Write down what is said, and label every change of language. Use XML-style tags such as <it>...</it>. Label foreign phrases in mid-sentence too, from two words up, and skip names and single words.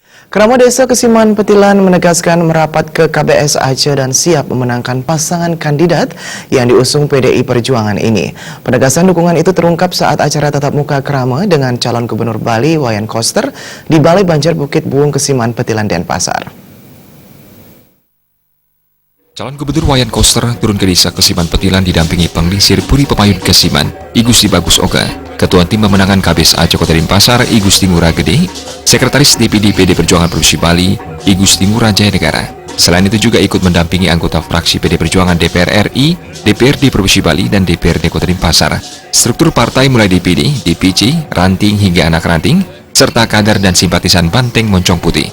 <id>Krama Desa Kesiman Petilan menegaskan merapat ke KBS Aceh dan siap memenangkan pasangan kandidat yang diusung PDI Perjuangan ini. Penegasan dukungan itu terungkap saat acara tatap muka Krama dengan calon Gubernur Bali Wayan Koster di Balai Banjar Bukit Buung Kesiman Petilan Denpasar. Calon Gubernur Wayan Koster turun ke desa Kesiman Petilan didampingi Penglisir Puri Pepayun Kesiman, I Gusti Bagus Oga, Ketua Tim Pemenangan KBS Aceh Kota Denpasar, I Gusti Ngurah Gede, Sekretaris DPD PD Perjuangan Provinsi Bali, I Gusti Ngurah Jaya Negara. Selain itu juga ikut mendampingi anggota fraksi PD Perjuangan DPR RI, DPRD Provinsi Bali, dan DPRD Kota Denpasar. Struktur partai mulai DPD, DPC, ranting hingga anak ranting, serta kader dan simpatisan Banteng Moncong Putih.</id>